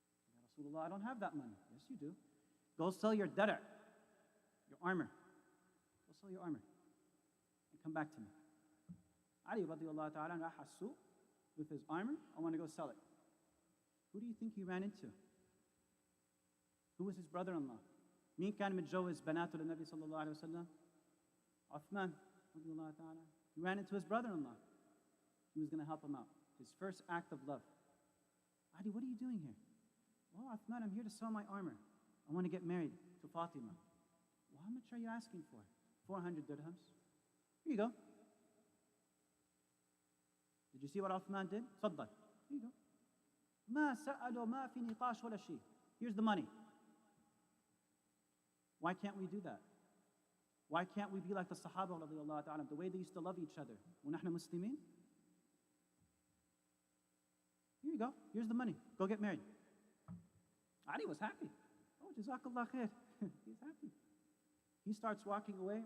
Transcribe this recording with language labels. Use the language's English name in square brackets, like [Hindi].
[English] Ya Rasulullah, I don't have that money. Yes, you do. Go sell your dara, your armor. Go sell your armor and come back to me. Ali radiallahu ta'ala [Arabic] raha as-suq [English] with his armor. I want to go sell it. Who do you think he ran into? Who was his brother-in-law? [Arabic] مين كان متجوز بناته للنبي صلى الله عليه وسلم؟ Uthman رضي الله تعالى. [English] He ran into his brother-in-law. He was going to help him out. His first act of love. Ali, what are you doing here? Well, Uthman, I'm here to sell my armor. I want to get married to Fatima. Well, how much are you asking for? 400 dirhams. Here you go. Did you see what Uthman did? [Arabic] صدق. [English] Here you go. [Arabic] ما سألوا ما في نقاش ولا شيء. [English] Here's the money. Why can't we do that? Why can't we be like the Sahaba radiallahu ta'ala, the way they used to love each other? [Arabic] وَنَحْنَ مُسْلِمِينَ. [English] Here you go. Here's the money. Go get married. Ali was happy. Oh, Jazakallah khair. He's happy. He starts walking away.